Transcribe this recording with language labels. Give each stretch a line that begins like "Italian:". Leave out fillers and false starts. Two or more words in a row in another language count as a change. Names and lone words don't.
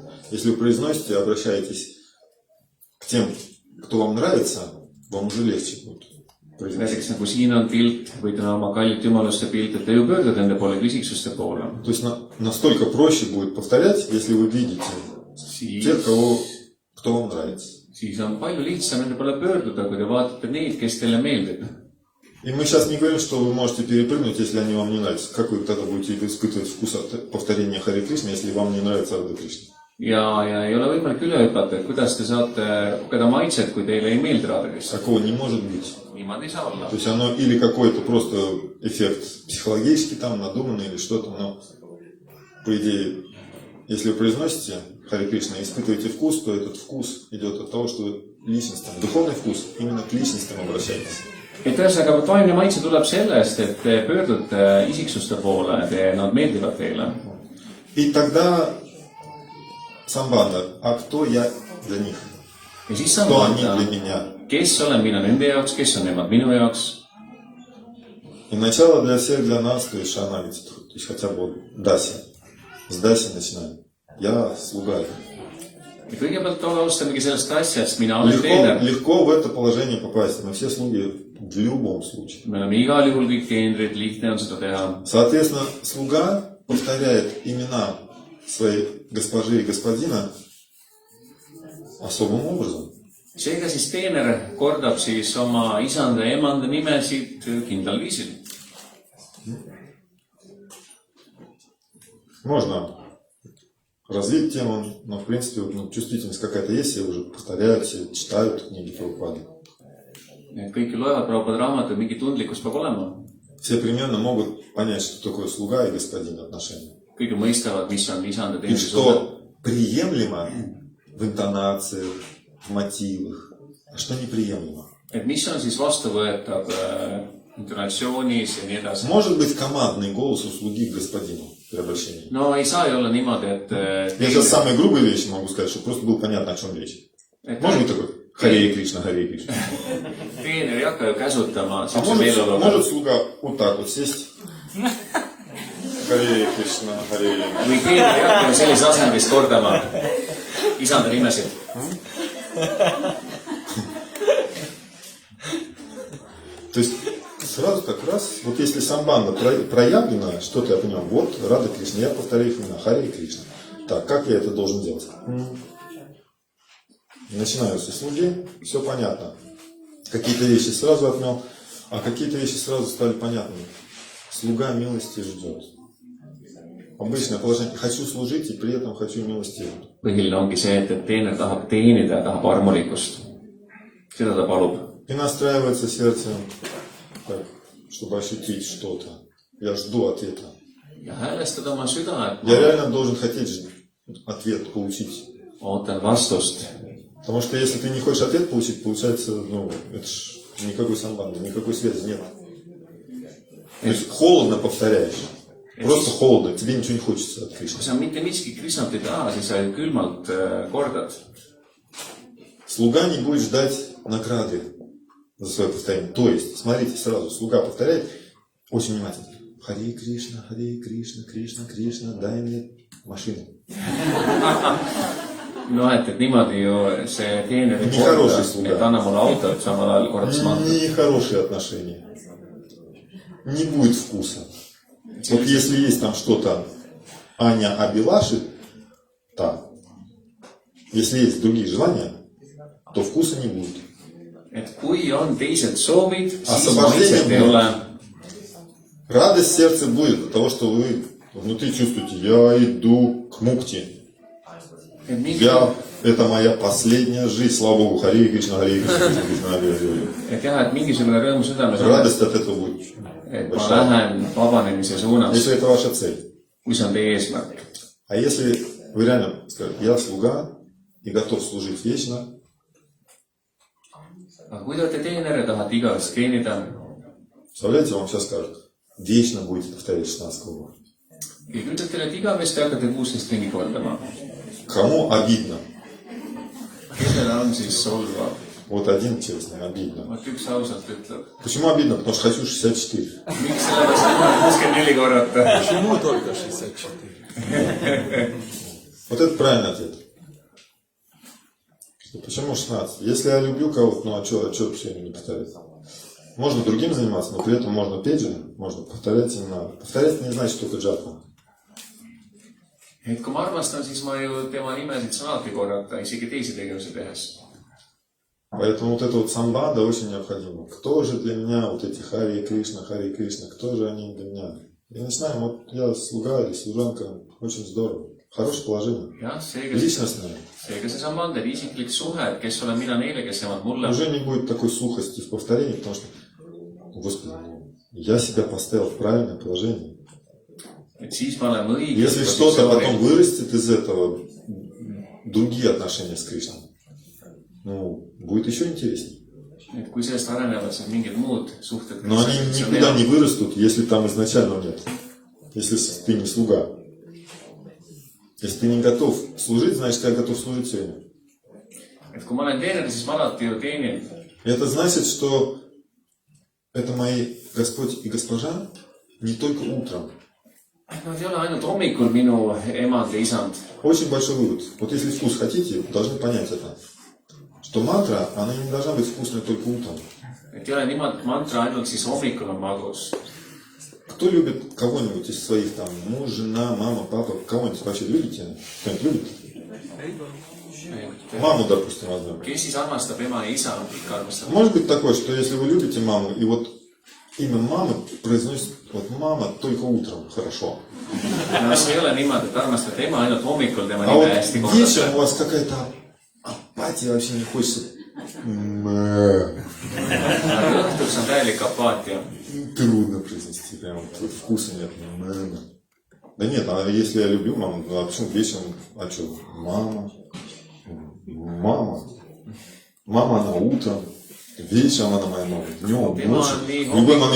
Russian: Если вы произносите, обращаетесь к тем, кто вам нравится, вам уже легче будет произносить.
Estonian: Näiteks nagu siin on pilt või täna oma kallid jumaluste pilt, et te ju pöördute nende poole, küsiksuste poole.
Russian: То есть настолько проще будет повторять, если вы видите тех, кто вам нравится.
Estonian: Siis on palju lihtsam nende poole pöörduda, kui te vaatate neid, kes teile meeldib.
Russian: И мы сейчас не говорим, что вы можете перепрыгнуть, если они вам не нравятся. Как вы тогда будете испытывать вкус от повторения Хари Кришны, если вам не нравится Рада Кришна?
Estonian: Ja ei ole võimalik üle hüpata, et kuidas te saate kogeda maitset, kui teile ei meeldi Radha Krishna.
Russian: Такого не может быть.
Estonian: Niimoodi ei saa olla.
Russian: То есть оно или какой-то просто эффект психологический, там, надуманный или что-то, но по идее, если вы произносите Хари Кришна и испытываете вкус, то этот вкус идет от того, что вы личностям, духовный вкус, именно к личностям обращаетесь.
Estonian: Et ühesõnaga, vaimne maitse tuleb sellest, et te pöördute isiksuste poole, nad meeldivad teile.
Russian: И тогда самбанда, а кто я для них?
Estonian: Ja siis
Russian: Кто
Estonian: saab
Russian: они для
Estonian: vaadata,
Russian: меня?
Estonian: kes olen mina nende jaoks, kes on nemad minu jaoks.
Russian: И начало для всех, для нас, то есть шанагати, то есть хотя бы вот даси. С даси начинаем. Я слуга.
Estonian: Ja kõigepealt alustamegi sellest asjast, mina olen
Russian: Легко,
Estonian: teener.
Russian: легко в это положение попасть. Мы все слуги в любом случае.
Estonian: Me oleme igal juhul kõik teenrid, lihtne on seda teha.
Russian: Соответственно, слуга повторяет имена своей госпожи и господина особым образом.
Estonian: Seega siis teener kordab siis oma isanda ja emanda nimesid kindlal viisil.
Russian: Можно развить тему, но в принципе ну, чувствительность какая-то есть, все уже повторяют, все читают книги Прабхупады.
Estonian: Et kõik ju loevad Prabhupada raamatuid, mingi tundlikkus peab olema.
Russian: Все примерно могут понять, что такое слуга и господин отношения.
Estonian: Kõik ju mõistavad, mis on isanda
Russian: И
Estonian: teenri suhe.
Russian: что приемлемо в интонациях, в мотивах, а что неприемлемо.
Estonian: Et mis on siis vastuvõetav intonatsioonis ja nii edasi.
Russian: Может быть командный голос у слуги к господину при обращении.
Estonian: No ei saa ju olla niimoodi, et
Russian: Я сейчас самые грубые вещи могу сказать, чтобы просто было понятно, о чем речь. Может быть такой? Харе Кришна, Харе Кришна.
Estonian: teener ei hakka ju käsutama
Russian: А
Estonian: siukse
Russian: может
Estonian: meeleoluga.
Russian: слуга вот так вот сесть? Харе Кришна, Харе Кришна.
Estonian: Või teener ei hakka ju sellises asendis kordama isanda nimesid.
Russian: То есть сразу так раз, вот если самбанда проявлена, что-то я понял, вот Рада Кришна, я повторяю их имена, Харе Кришна. Так, как я это должен делать? Начинаю со слуги, все понятно. Какие-то вещи сразу отмел, а какие-то вещи сразу стали понятными. Слуга милости ждет. Обычное положение. Хочу служить и при этом хочу милости.
Estonian: Põhiline ongi see, et teener tahab teenida ja tahab armulikkust. Seda ta palub.
Russian: И настраивается сердце, так, чтобы ощутить что-то. Я жду ответа.
Estonian: Ja häälestada oma süda, et
Russian: Я реально должен хотеть ответ получить.
Estonian: ootan vastust.
Russian: Потому что если ты не хочешь ответ получить, получается, ну, это ж никакой самбанды, никакой связи нет. То есть холодно повторяешь. Просто холодно, тебе ничего не хочется от Кришны.
Estonian: Kui sa mitte miski Krishnat ei taha, siis sa ju külmalt kordad.
Russian: Слуга не будет ждать награды за свое повторение. То есть, смотрите, сразу слуга повторяет очень внимательно. Харе Кришна, Кришна, Кришна, дай мне машину.
Estonian: No et niimoodi ju see teener ei
Russian: Nii хороший
Estonian: korda,
Russian: слуга.
Estonian: et anna mulle autot, samal ajal kordas mantrat.
Russian: Нехорошие отношения. Не будет вкуса. Вот если есть там что-то Аня Абилаши, там, если есть другие желания, то вкуса не будет.
Estonian: et kui on teised soovid, siis
Russian: Освобождение
Estonian: maitset ei
Russian: будет.
Estonian: ole.
Russian: Радость в сердце будет от того, что вы внутри чувствуете, я иду к мукти.
Estonian: Et mingi,
Russian: Это моя последняя жизнь, слава Богу, Хари Кришна, Хари Кришна, Кришна Кришна, Хари Хари.
Estonian: et jah, et mingisugune rõõm südames on,
Russian: Радость от этого будет.
Estonian: et ma lähen vabanemise suunas,
Russian: Если это ваша цель.
Estonian: kui see on teie eesmärk.
Russian: А если вы реально скажете, я слуга и готов служить вечно,
Estonian: aga kui te olete teener ja tahate igavesti teenida,
Russian: представляете, вам сейчас скажут, вечно будете повторять 16 кругов.
Estonian: ja kui te ütlete, et igavesti hakkate 16 ringi kordama,
Russian: Кому обидно?
Estonian: kellele on siis solvav?
Russian: Вот один честный, обидно.
Estonian: vot üks ausalt ütleb.
Russian: Почему обидно? Потому что хочу 64.
Estonian: miks sellepärast, et ma 64 korrata?
Russian: Почему только 64? Вот это правильный ответ. Что почему 16? Если я люблю кого-то, ну а что все не повторять? Можно другим заниматься, но при этом можно петь же, можно повторять и не надо. Повторять не значит только джапу.
Estonian: et kui ma armastan, siis ma ju tema nimesid saan alati korrata, isegi teisi tegevusi tehes.
Russian: Поэтому вот это вот самбада очень необходимо. Кто же для меня вот эти Хари Кришна, кто же они для меня? И начинаем, вот я слуга или служанка, очень здорово. Хорошее положение.
Estonian: jah,
Russian: Личностное.
Estonian: seega see samband, isiklik suhe, et kes olen mina neile, kes jäävad mulle.
Russian: Уже не будет такой сухости в повторении, потому что, Господи, я себя поставил в правильное положение.
Estonian: et siis me oleme õiges
Russian: Если что-то потом вырастет из этого, другие отношения с Кришной, ну, будет еще интереснее.
Estonian: et kui sellest arenevad siis mingid muud suhted.
Russian: Но они никуда не вырастут, если там изначально нет. Если ты не слуга. Если ты не готов служить, значит, я готов служить сегодня.
Estonian: et kui ma olen teener, siis ma alati ju teenin.
Russian: Это значит, что это мои Господь и Госпожа не только утром.
Estonian: Nad ei ole ainult hommikul minu emand ja isand.
Russian: Очень большой вывод. Вот если вкус хотите, вы должны понять это. Что мантра, она не должна быть вкусной только утром.
Estonian: et ei ole niimoodi, et mantra ainult siis hommikul on magus.
Russian: Кто любит кого-нибудь из своих там, муж, жена, мама, папа, кого-нибудь вообще любите? Кто-нибудь любит? Маму, допустим, возьмем.
Estonian: kes siis armastab ema ja isa, ikka armastab.
Russian: Может быть такое, что если вы любите маму, и вот имя мамы произносит, вот мама только утром, хорошо.
Estonian: no see ei ole niimoodi, et armastad ema ainult hommikul tema
Russian: А
Estonian: nime
Russian: вот
Estonian: hästi
Russian: вечером у
Estonian: korrata.
Russian: вас какая-то апатия, вообще не хочется.
Estonian: aga õhtuks on täielik apaatia.
Russian: Трудно произнести, прям вот вкуса нет. Да нет, а если я люблю маму, ну а почему вечером, а что, мама, мама она утром, вечером она моя мама, днем,
Estonian: tema
Russian: ночью,
Estonian: on nii
Russian: в любой момент